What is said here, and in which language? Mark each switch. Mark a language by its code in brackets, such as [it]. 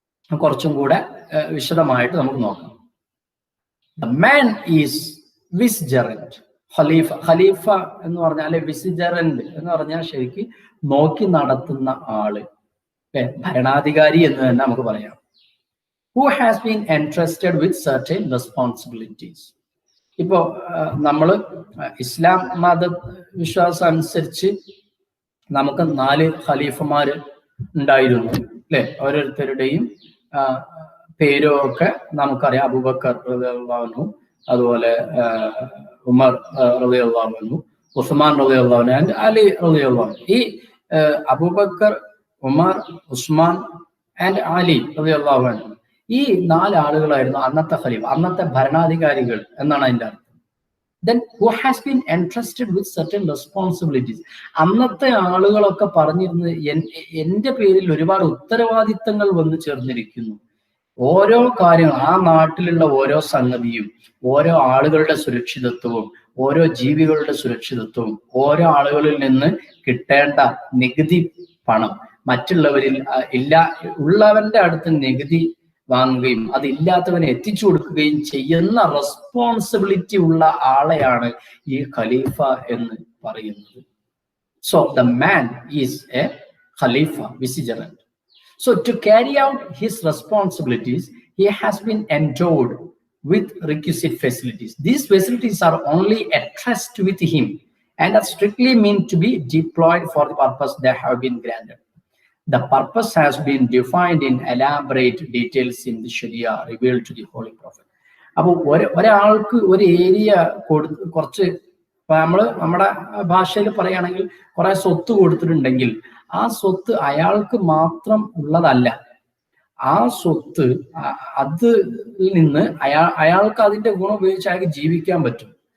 [ml] കുറച്ചും കൂടെ വിശദമായിട്ട് നമുക്ക് നോക്കാം. [en] The man is vicegerent. [ml] ഖലീഫ എന്ന് പറഞ്ഞാൽ വിസിജറന്റ് എന്ന് പറഞ്ഞാൽ ശരിക്ക് നോക്കി നടത്തുന്ന ആള്, ഭരണാധികാരി എന്ന് തന്നെ നമുക്ക് പറയാം. [en] Who has been entrusted with certain responsibilities. [ml] ഇപ്പോ നമ്മൾ ഇസ്ലാം മത വിശ്വാസം അനുസരിച്ച് നമുക്ക് 4 ഖലീഫമാര് ഉണ്ടായിരുന്നു, അല്ലെ? ഓരോരുത്തരുടെയും പേരും ഒക്കെ നമുക്കറിയാം. അബൂബക്കർ റളിയല്ലാഹു അൻഹു, അതുപോലെ ഉമർ റളിയല്ലാഹു അൻഹു, ഉസ്മാൻ റളിയല്ലാഹു അൻഹു ആൻഡ് അലി റളിയല്ലാഹു അൻഹു. ഈ അബൂബക്കർ, ഉമർ, ഉസ്മാൻ ആൻഡ് അലി റളിയല്ലാഹു അൻഹു, ഈ 4 ആളുകളായിരുന്നു അന്നത്തെ ഖലീഫ, അന്നത്തെ ഭരണാധികാരികൾ എന്നാണ് അതിന്റെ അർത്ഥം. [en] Then who has been entrusted with certain responsibilities. [ml] അന്നത്തെ ആളുകളൊക്കെ പറഞ്ഞിരുന്നത് എന്റെ പേരിൽ ഒരുപാട് ഉത്തരവാദിത്തങ്ങൾ വന്നു ചേർന്നിരിക്കുന്നു. ഓരോ കാര്യങ്ങൾ, ആ നാട്ടിലുള്ള ഓരോ സംഗതിയും, ഓരോ ആളുകളുടെ സുരക്ഷിതത്വവും, ഓരോ ജീവികളുടെ സുരക്ഷിതത്വവും, ഓരോ ആളുകളിൽ നിന്ന് കിട്ടേണ്ട നികുതി പണം മറ്റുള്ളവരിൽ ഉള്ളവന്റെ അടുത്ത് നികുതി വാങ്ങുകയും അതില്ലാത്തവനെ എത്തിച്ചു കൊടുക്കുകയും ചെയ്യുന്ന റെസ്പോൺസിബിലിറ്റി ഉള്ള ആളെയാണ് ഈ ഖലീഫ എന്ന് പറയുന്നത്. [en] So the man is a ഖലീഫ, vicegerent. So to carry out his responsibilities, he has been endowed with requisite facilities. These facilities are only a trust with him and are strictly meant to be deployed for the purpose they have been granted. The purpose has been defined in elaborate details in the Sharia revealed to the Holy Prophet. [ml] അപ്പോൾ ഒരാൾക്ക് ഒരു area കുറച്ച് നമ്മുടെ ഭാഷയിൽ പറയുകയാണെങ്കിൽ കുറെ സ്വത്ത് കൊടുത്തിട്ടുണ്ടെങ്കിൽ ആ സ്വത്ത് അയാൾക്ക് മാത്രം ഉള്ളതല്ല. ആ സ്വത്ത് അതിൽ നിന്ന് അയാൾക്ക് അതിന്റെ ഗുണം ഉപയോഗിച്ച് അയാൾക്ക് ജീവിക്കാൻ പറ്റും.